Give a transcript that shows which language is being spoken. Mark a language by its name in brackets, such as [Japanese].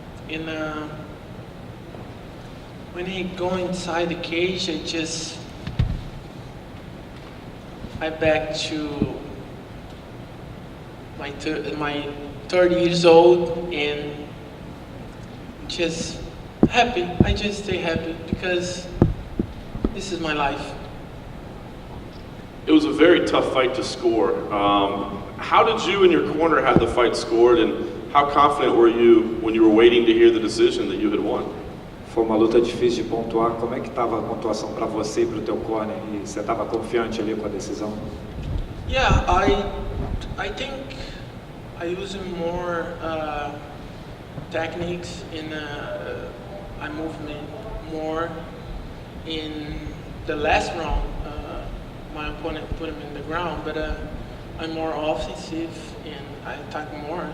[English] And when I go inside the cage, I back to my 30 years old and just happy. I just stay happy because this is my life. It was a very tough fight to score. How did you and your corner have the fight scored, and how confident were you when you were waiting to hear the decision that you had won? [Portuguese] Foi uma luta difícil de pontuar. Como é que estava a pontuação para você e para o teu corner? E você estava confiante ali com a decisão? [English] Yeah, I think I use more techniques in I movement more. In the last round, my opponent put him in the ground, but I'm more offensive and I attack more.